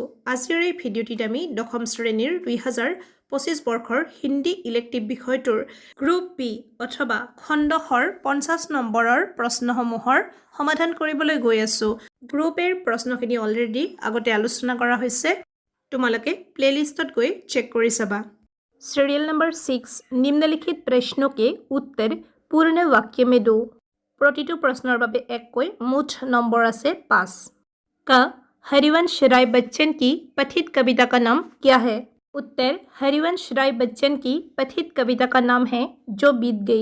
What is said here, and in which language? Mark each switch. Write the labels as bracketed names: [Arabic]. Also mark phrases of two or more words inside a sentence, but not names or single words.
[Assamese] আজিৰ এই ভিডিঅ'টিত আমি দশম শ্ৰেণীৰ 2025 বৰ্ষৰ হিন্দী ইলেক্টিভ বিষয়টোৰ গ্ৰুপ বি অথবা খণ্ড খৰ 50 নম্বৰৰ প্ৰশ্নসমূহৰ সমাধান কৰিবলৈ গৈ আছোঁ। গ্ৰুপ এৰ প্ৰশ্নখিনি অলৰেডি আগতে আলোচনা কৰা হৈছে, তোমালোকে প্লেলিষ্টত গৈ চেক কৰি চাবা। [Hindi] सीरियल नंबर 6 निम्नलिखित प्रश्नों के उत्तर पूर्ण वाक्य में दो। [Assamese] প্ৰতিটো প্ৰশ্নৰ বাবে এককৈ মুঠ নম্বৰ আছে 5। [Hindi] का हरिवंश राय बच्चन की कथित कविता का नाम क्या है? उत्तर हरिवंश राय बच्चन की कथित कविता का नाम है जो बीत गई।